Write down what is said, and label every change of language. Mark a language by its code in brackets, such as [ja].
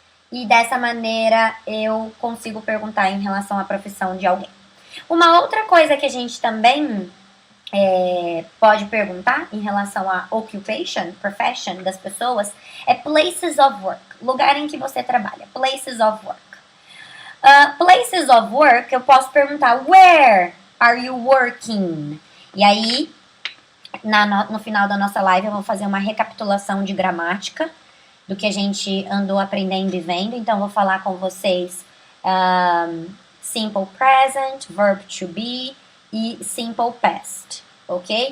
[pt] E dessa maneira eu consigo perguntar em relação à profissão de alguém. Uma outra coisa que a gente também pode perguntar em relação à occupation, profession das pessoas é [en] places of work, [pt] lugar em que você trabalha, places of work. [en] Places of work, [pt] eu posso perguntar [en] where are you working? [pt] E aí, no final da nossa live eu vou fazer uma recapitulação de gramática do que a gente andou aprendendo e vendo. Então, vou falar com vocês simple present, verb to be e simple past, ok?